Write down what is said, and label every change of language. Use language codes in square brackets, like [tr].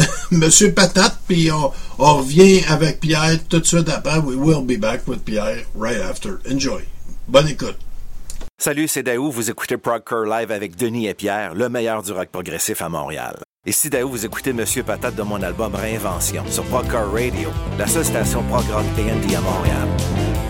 [fr] Monsieur Patate, puis on revient avec Pierre tout de suite après. [en] We will be back with Pierre right after. Enjoy. [fr] Bonne écoute. Salut, c'est Daou. Vous écoutez Progcore Live avec Denis et Pierre, le meilleur du rock progressif à Montréal. Ici Daou, vous écoutez Monsieur Patate de mon album Réinvention sur Progcore Radio, la seule station prog rock et indie à Montréal.